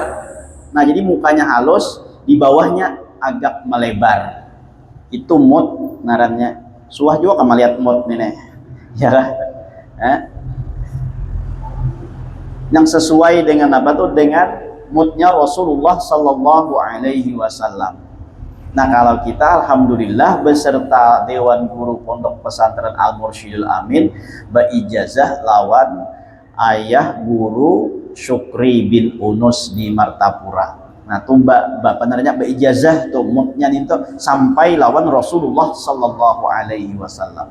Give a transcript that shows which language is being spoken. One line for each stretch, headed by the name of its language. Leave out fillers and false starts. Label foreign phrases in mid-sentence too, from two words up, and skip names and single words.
Indonesian: Nah, jadi mukanya halus, di bawahnya agak melebar.
Banjar: Itu mud ngarannya. Suah juga kamu lihat mud nih, ya kan? Yang sesuai dengan apa tuh?
Indonesian: Dengan mudnya Rasulullah
Arabic: صلى الله عليه وسلم.
Banjar: Nah, kalau kita alhamdulillah beserta Dewan Guru Pondok Pesantren Al Mursyidul Amin beijazah lawan ayah guru Syukri bin Unus di Martapura. Nah, tuh bapak namanya beijazah tuh mudnya itu sampai lawan Rasulullah
Arabic: صلى الله عليه وسلم.